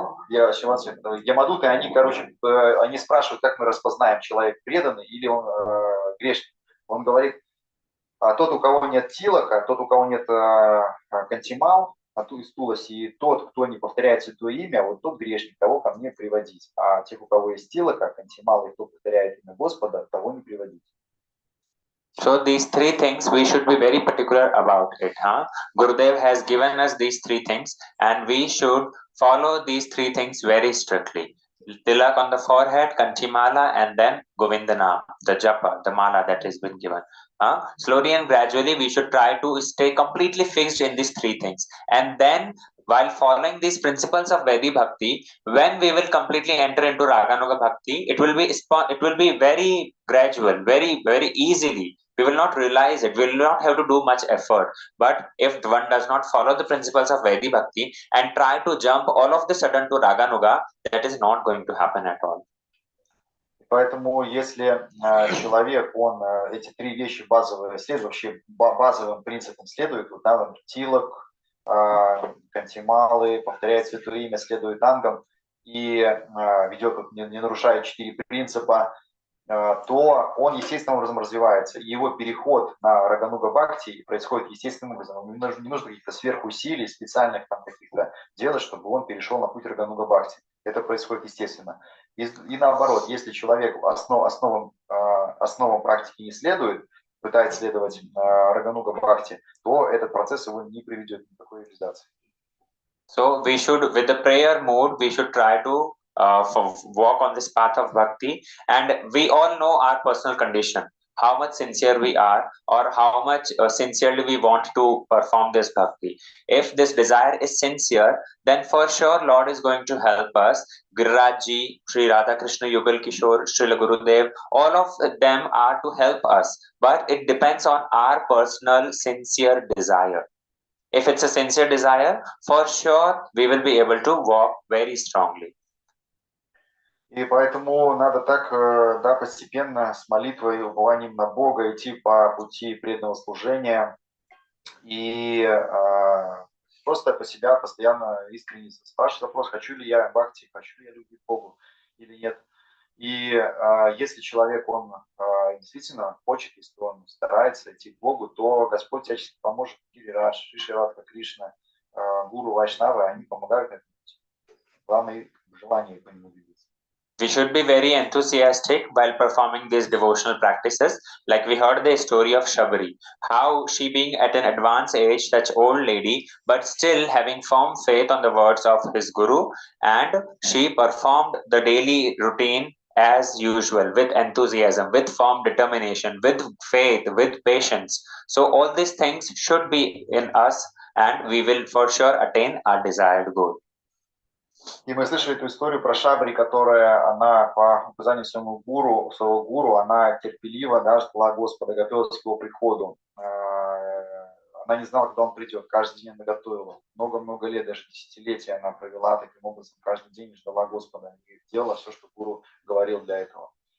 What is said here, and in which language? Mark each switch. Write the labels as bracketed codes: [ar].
[ru] Ямадуты, они, короче, они спрашивают, как мы распознаем, человек преданный или он грешник. Он говорит, тот, у кого нет тилака, тот, у кого нет кантимал, из туласи, и тот, кто не повторяет святое имя, вот тот грешник, того ко мне приводить. А тех, у кого есть тилака, кантимал, и кто повторяет имя Господа, того не приводить. [en] So these three things we should be very particular about it. Gurudev has given us these three things and we should follow these three things very strictly. Tilak on the forehead, Kanchimala, and then Govindana, the japa, the mala that has been given. Slowly and gradually we should try to stay completely fixed in these three things. And then while following these principles of Vaidhi Bhakti, when we will completely enter into Raganuga Bhakti, it will be very gradual, very, very easily. We will not realize it. We will not have to do much effort. But if one does not follow the principles of Vaidhi Bhakti and try to jump all of the sudden to Raganuga, that is not going to happen at all. [ru] Поэтому, если человек, он эти три вещи базовые следует, вообще базовым принципам следует, вот, да, тилок, кантималы, повторяет святое имя, следует ангам, и ведет, не нарушая 4 принципа, то он естественным образом развивается. И его переход на Рагануга Бхакти происходит естественным образом. Не нужно каких-то сверхусилий, специальных там каких-то делать, чтобы он перешел на путь Рагануга Бхакти. Это происходит естественно. И наоборот, если человек основам практики не следует, пытается следовать Рагануга Бхакти, то этот процесс его не приведет к никакой реализации. [en] So we should, with the prayer mode, we should try to walk on this path of bhakti, and we all know our personal condition, how much sincere we are, or how much sincerely we want to perform this bhakti. If this desire is sincere, then for sure Lord is going to help us. Giriraj Ji, Sri Radha Krishna Yugal Kishore, Srila Gurudev, all of them are to help us, but it depends on our personal sincere desire. If it's a sincere desire, for sure we will be able to walk very strongly. [ru] И поэтому надо так, да, постепенно с молитвой и упованием на Бога идти по пути преданного служения и просто по себя постоянно искренне спрашивать вопрос, хочу ли я бхакти, хочу ли я любить Богу или нет. И если человек, он действительно хочет, если он старается идти к Богу, то Господь всячески поможет. Гирирадж, Шри Радха Кришна, Гуру, Вайшнавы, они помогают этому. Главное желание по нему двигаться. [en] We should be very enthusiastic while performing these devotional practices. Like we heard the story of Shabari, how she being at an advanced age, such old lady, but still having firm faith on the words of his Guru, and she performed the daily routine as usual, with enthusiasm, with firm determination, with faith, with patience. So all these things should be in us, and we will for sure attain our desired goal. [ru] И мы слышали эту историю про Шабри, которая, она по указанию своего гуру, она терпеливо, да, ждала Господа, готовилась к его приходу. Она не знала, когда он придет, каждый день она готовила. Много-много лет, даже десятилетия она провела таким образом, каждый день ждала Господа и делала все, что гуру говорил для этого.